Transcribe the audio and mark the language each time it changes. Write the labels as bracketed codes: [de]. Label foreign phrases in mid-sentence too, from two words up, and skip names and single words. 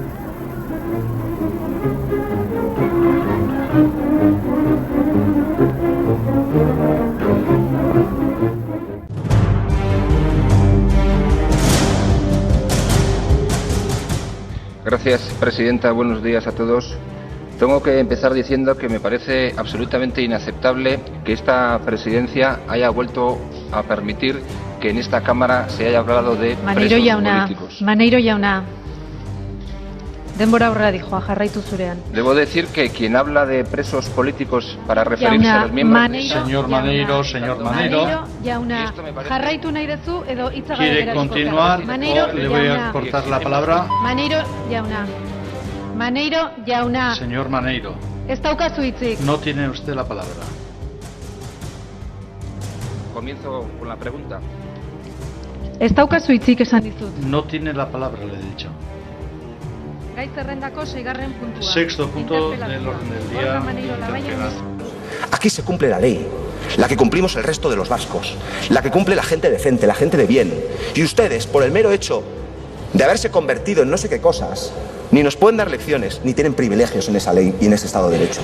[es] Gracias, presidenta. Buenos días a todos. Tengo que empezar diciendo que me parece absolutamente inaceptable que esta presidencia haya vuelto a permitir que en esta Cámara se haya hablado de presos políticos. [eu] Maneiro jauna, denbora aurrera dijoa, jarraitu zurean. [es] Debo decir que quien habla de presos políticos para referirse a los miembros... Señor Maneiro, [eu] jauna, jarraitu nahi duzu edo hitza gabe [es] ¿quiere [eu] geratuko [es] continuar [eu] gara? Maneiro [es] o le voy a cortar la palabra? [eu] Maneiro jauna. [es] Señor Maneiro. [eu] Ez daukazu hitzik. [es] No tiene usted la palabra. Comienzo con la pregunta. [eu] Ez daukazu hitzik esan dizut. [es] No tiene la palabra, le he dicho. [eu] Gai zerrendako 6. puntua. [es] Sexto punto del orden del día. Interpelación. Aquí se cumple la ley, la que cumplimos el resto de los vascos, la que cumple la gente decente, la gente de bien. Y ustedes, por el mero hecho de haberse convertido en no sé qué cosas, ni nos pueden dar lecciones, ni tienen privilegios en esa ley y en ese Estado de Derecho.